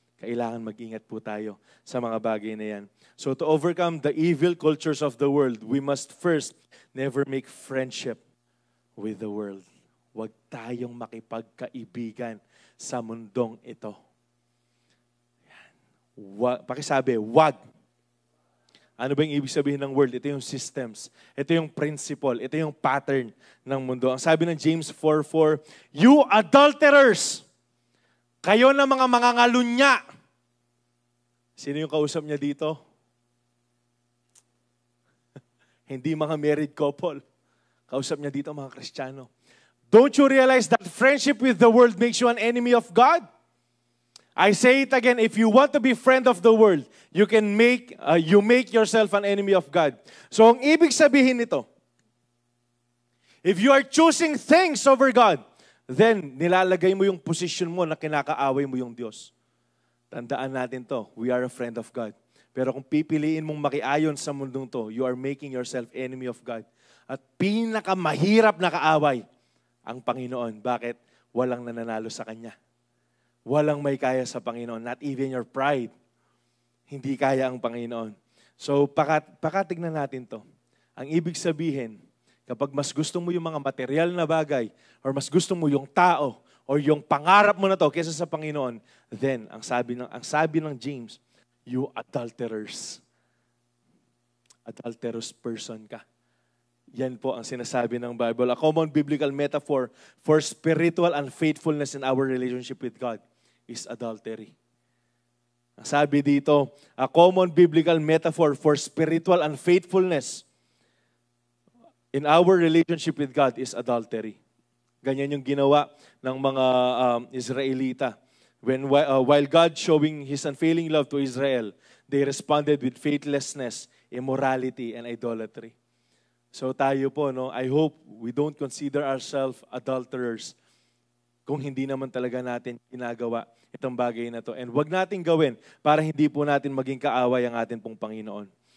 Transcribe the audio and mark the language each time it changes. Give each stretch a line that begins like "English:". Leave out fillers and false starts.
Filipino: Kailangan mag-ingat po tayo sa mga bagay na yan.
English: So to overcome the evil cultures of the world, we must first never make friendship with the world.
Filipino: Huwag tayong makipagkaibigan sa mundong ito. Pakisabi, wag. Ano ba yung ibig sabihin ng world? Ito yung systems. Ito yung principle. Ito yung pattern ng mundo. Ang sabi ng James 4:4,
English: you adulterers,
Filipino: Kayo na mga mangangalunya. Sino yung kausap niya dito? Hindi mga married couple. Kausap niya dito mga Kristiyano.
English: Don't you realize that friendship with the world makes you an enemy of God? I say it again, if you want to be friend of the world, you make yourself an enemy of God.
Filipino: So ang ibig sabihin nito,
English: if you are choosing things over God,
Filipino: then nilalagay mo yung position mo na kinakaaway mo yung Diyos. Tandaan natin to,
English: we are a friend of God.
Filipino: Pero kung pipiliin mong makiayon sa mundong to,
English: you are making yourself enemy of God.
Filipino: At pinakamahirap na kaaway, ang Panginoon. Bakit? Walang nananalo sa Kanya. Walang may kaya sa Panginoon.
English: Not even your pride.
Filipino: Hindi kaya ang Panginoon. So, pakatignan natin to. Ang ibig sabihin, kapag mas gusto mo yung mga material na bagay, or mas gusto mo yung tao, or yung pangarap mo na to kaysa sa Panginoon, then, ang sabi ng James,
English: you adulterers. Adulterous person ka.
Filipino: Yan po ang sinasabi ng Bible.
English: A common biblical metaphor for spiritual unfaithfulness in our relationship with God is adultery.
Filipino: Ang sabi dito,
English: a common biblical metaphor for spiritual unfaithfulness in our relationship with God is adultery.
Filipino: Ganyan yung ginawa ng mga Israelita.
English: While God showing His unfailing love to Israel, they responded with faithlessness, immorality, and idolatry.
Filipino: So tayo po, no,
English: I hope we don't consider ourselves adulterers
Filipino: kung hindi naman talaga natin ginagawa itong bagay na to. And wag natin gawin para hindi po natin maging kaaway ang atin pong Panginoon.